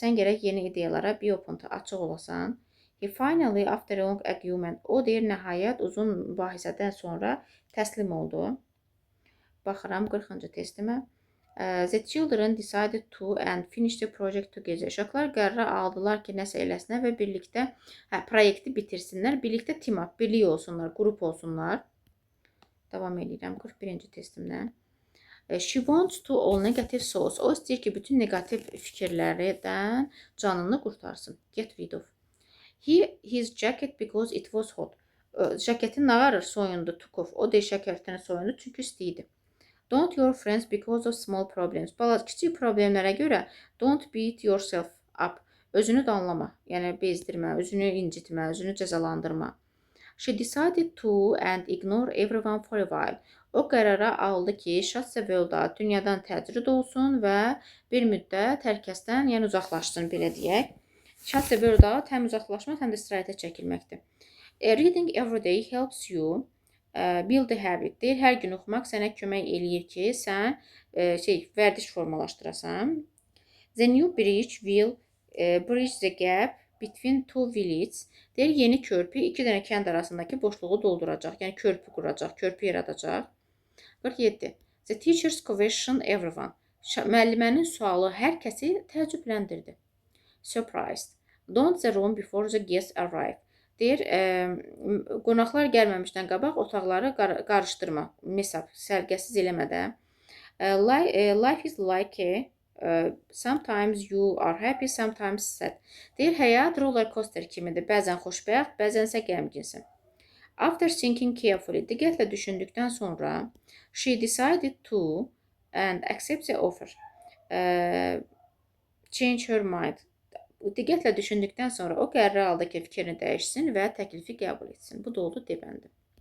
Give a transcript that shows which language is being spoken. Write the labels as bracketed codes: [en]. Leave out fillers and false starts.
[az] Sən gərək yeni ideyalara [en] be open, [az] açıq olasan. [en] He finally, after a long argument. [az] O deyir, nəhayət uzun mübahisədən sonra təslim oldu. Baxıram 40-cı testimə. [en] The children decided to and finish the project together. [az] Uşaqlar qərar aldılar ki, nəsə eləsinlər və birlikdə proyekti bitirsinlər. Birlikdə [en] team up, [az] birlik olsunlar, qrup olsunlar. Davam edirəm 41-ci testimdən. [en] She wants to all negative thoughts. [az] O istəyir ki, bütün negativ fikirlərdən canını qurtarsın. [en] Get rid of. His jacket because it was hot. [az] Jaketin nağarır, soyundu, [en] took off. [az] O deyir, şəkərtini soyundu, çünki isti idi. [en] Don't your friends because of small problems. [az] Kiçik problemlərə görə [en] don't beat yourself up. [az] Özünü danlama, yəni bezdirmə, özünü incitmə, özünü cəzalandırma. [en] She decided to and ignore everyone for a while. [az] O qərara aldı ki, şatsəvəlda dünyadan təcrid olsun və bir müddət hər kəsdən, yəni uzaqlaşsın, belə deyək. Şatsəvəlda həm uzaqlaşmaq, həm də istirahətə çəkilməkdir. [en] Reading every day helps you build a habit. [az] Deyir, hər gün oxumaq sənə kömək eləyir ki, sən vərdiş formalaşdırasan. [en] The new bridge will bridge the gap between two villages. [az] Deyir, yeni körpü iki dənə kənd arasındakı boşluğu dolduracaq. Yəni körpü quracaq, körpü yaradacaq. 47. [en] The teacher's question everyone. [az] Müəllimənin sualı hər kəsi təəccübləndirdi. [en] Surprised. Don't the room before the guests arrive. [az] Deyir, qonaqlar gəlməmişdən qabaq otaqları qarışdırma, sərgəsiz eləmədə. [en] Life is like sometimes you are happy, sometimes sad. [az] Deyir, həyat roller coaster kimidir. Bəzən xoşbəxt, bəzənsə qəmginsin. [en] After thinking carefully, [az] diqqətlə düşündükdən sonra, [en] she decided to and accept the offer. Change her mind. [az] Diqqətlə düşündükdən sonra o qərar aldı ki, fikrini dəyişsin və təklifi qəbul etsin. Bu da oldu D bəndi.